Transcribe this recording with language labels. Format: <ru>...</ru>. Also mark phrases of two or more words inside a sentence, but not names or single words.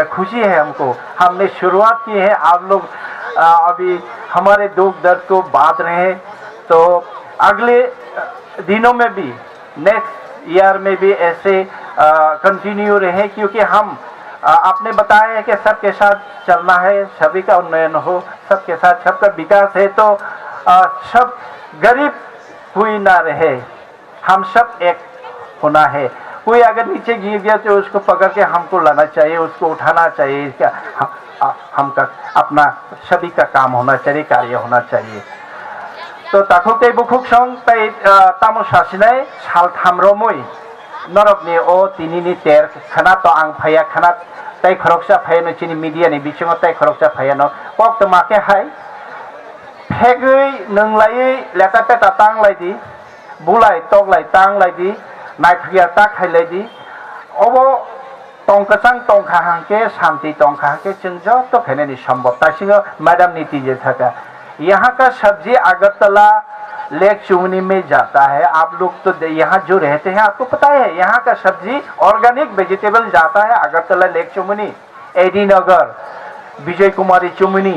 <hi>खुशी है हमको, हमने शुरुआत की है, आप लोग अभी हमारे दुख दर्द को बांट रहे हैं, तो अगले दिनों में भी, नेक्स्ट ईयर में भी ऐसे कंटिन्यू रहे, क्योंकि हम आपने बताया है कि सबके साथ चलना है, सभी का उन्नयन हो, सबके साथ सबका विकास है, तो सब गरीब कोई ना रहे, हम सब एक होना है। कोई अगर नीचे गिर गया तो उसको पकड़ के हमको लाना चाहिए, उसको उठाना चाहिए, इसका हमका अपना सभी का काम होना चाहिए, कार्य होना चाहिए।</hi> <trp>तो ताकुते बुखुक संग तै तामो सासिनाय साल थामरोमय नरकनि ओ तिनिनि तेर खाना तो आं फाया खाना तै खरकसा फाया न चिनि मीडिया नि बिथिङाव तै खरकसा फाया न पक तो माके हाय फेगै नंलायै लेता पेटा तांलायदि बुलाय तगलाय तांलायदि नायफिया ताखायलायदि अबो तंकसां तंखाहांके शांति तंखाहांके चंजो तो खेने संभव तासिंग मैडम नीति जे था।</trp> <hi>यहाँ का सब्जी अगरतला लेक चुमनी में जाता है। आप लोग तो यहाँ जो रहते हैं आपको पता है, यहाँ का सब्जी</hi> <en>organic vegetable</en> <hi>जाता है अगरतला लेक चुमनी, एडी नगर, विजय कुमारी चुमनी।</hi>